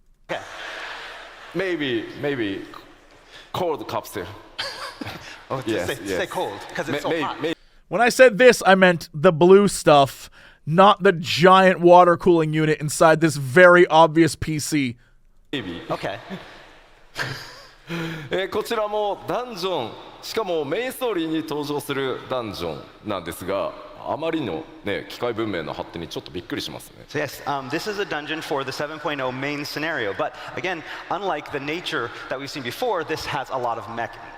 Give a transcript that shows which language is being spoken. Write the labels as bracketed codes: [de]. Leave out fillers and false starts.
[en] Okay. Maybe cold capsule. Oh, say cold, because it's so hot. When I said this, I meant the blue stuff, not the giant water cooling unit inside this very obvious PC. Maybe. Okay. [ja] こちらもダンジョン、しかもメインストーリーに登場するダンジョンなんですが、あまりのね機械文明の発展にちょっとびっくりしますね。 [en] So yes, this is a dungeon for the 7.0 main scenario, but again, unlike the nature that we've seen before, this has a lot of mech.